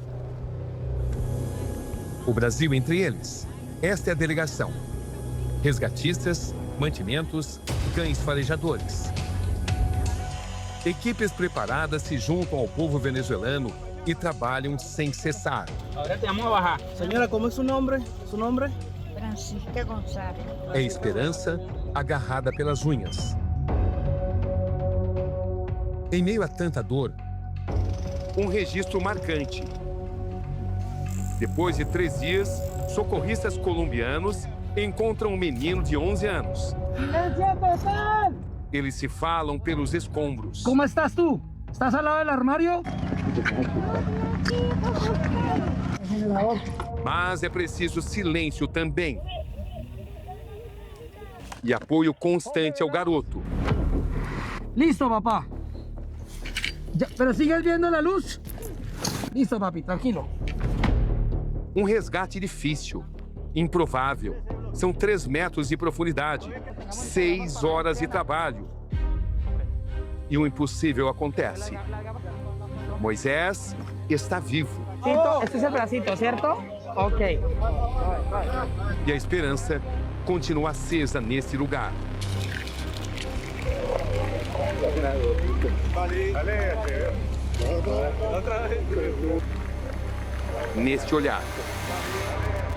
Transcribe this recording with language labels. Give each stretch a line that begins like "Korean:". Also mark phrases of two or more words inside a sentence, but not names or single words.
Portuguese: O Brasil entre eles. Esta é a delegação. Resgatistas, mantimentos, cães farejadores. Equipes preparadas se juntam ao povo venezuelano e trabalham sem cessar.
Spanish: Agora te vamos a bajar. Señora, ¿cómo es su nombre? ¿Su nombre? Francisca Gonçalves.
Portuguese: É esperança agarrada pelas unhas. Em meio a tanta dor, um registro marcante. Depois de 3 dias, socorristas colombianos encontram um menino de 11 anos. Eles se falam pelos escombros.
Spanish: ¿Cómo estás tú? ¿Estás al lado del armario?
Portuguese: Mas é preciso silêncio também. E apoio constante ao garoto.
Spanish: Listo, papá. ¿Pero sigues viendo la luz? Listo, papi, tranquilo.
Portuguese: Um resgate difícil, improvável. São 3 metros de profundidade, 6 horas de trabalho. E o impossível acontece. Moisés está vivo.
Spanish: Este es el bracito, ¿cierto? Ok.
Portuguese: E a esperança continua acesa nesse lugar. Neste olhar.